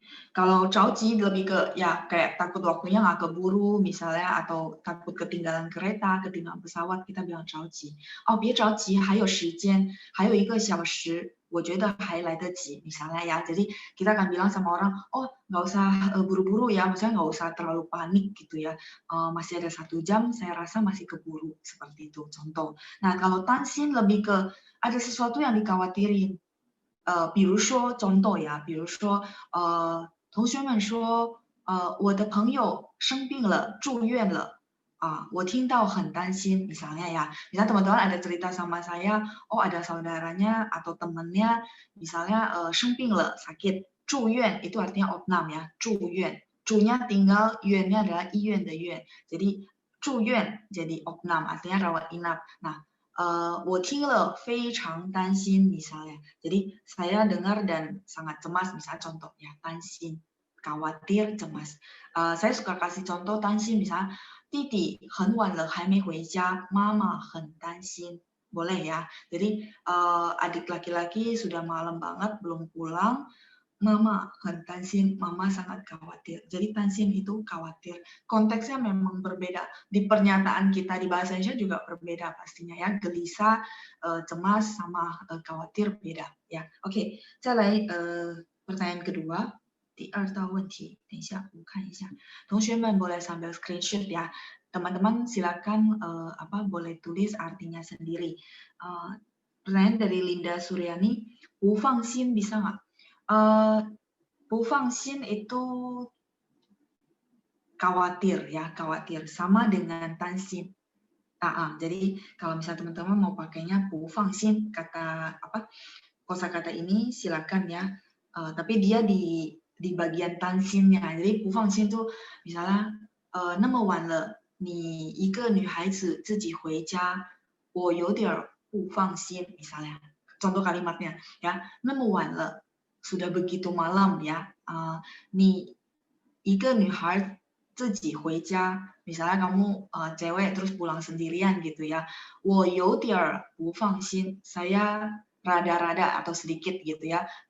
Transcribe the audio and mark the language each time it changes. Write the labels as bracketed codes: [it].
[id] Kalau caoji lebih ke ya kayak takut waktunya nggak keburu misalnya, atau takut ketinggalan kereta, ketinggalan pesawat, kita bilang caoji. [zh] Oh, 别着急，还有时间，还有1个小时，我觉得还来得及 [id] misalnya ya. Jadi kita akan bilang sama orang, oh nggak usah buru-buru ya, maksudnya nggak usah terlalu panik gitu ya. Masih ada 1 jam, saya rasa masih keburu seperti itu contoh. Nah kalau tansin lebih ke ada sesuatu yang dikhawatirin. [zh] 比如说 [id] contoh ya， [zh] 比如说同学们说我的朋友生病了，住院了。我听到很担心 [id] misalnya ya. Misalnya teman-teman ada cerita sama saya, oh ada saudaranya atau temannya misalnya 生病了 sakit, 住院 itu artinya opnam ya, 住院. 主nya tinggal, 院nya adalah [zh] 医院的院. [id] Jadi 住院 jadi opnam artinya rawat inap. [zh] Nah, 我听了非常担心 [id] misalnya. Jadi saya dengar dan sangat cemas misalnya contoh ya, 担心 khawatir, cemas. Saya suka kasih contoh [zh] 担心 misalnya 弟弟很晚了还没回家，妈妈很担心。 [id] Boleh ya. Jadi adik laki-laki sudah malam banget belum pulang, mama [zh] 很担心, [id] mama sangat khawatir. Jadi 担心 itu khawatir. Konteksnya memang berbeda. Di pernyataan kita di bahasa Indonesia juga berbeda pastinya ya. Gelisah, cemas sama khawatir beda ya. Oke, [zh] 再来 [id] pertanyaan kedua. [zh] 第二道问题，等一下我看一下，同学们 [id] boleh sambil screenshot ya. Teman-teman silakan boleh tulis artinya sendiri. Pertanyaan dari Linda Suryani, 不放心 bisa nggak? 不放心 itu khawatir ya, khawatir sama dengan 担心. Jadi kalau misalnya teman-teman mau pakainya 不放心 kata kosakata ini silakan ya. Tapi dia di bagian 担心nya. [zh] Jadi 不放心 [id] itu misalnya [zh] 那么晚了你一个女孩子自己回家我有点不放心 misalnya. [id] Contoh kalimatnya ya, [zh] 那么晚了 [id] sudah begitu malam ya. [zh] 你一个女孩自己回家 [id] misalnya kamu cewek terus pulang sendirian gitu ya. [zh] 我有点不放心 [id] saya rada-rada atau sedikit gitu ya.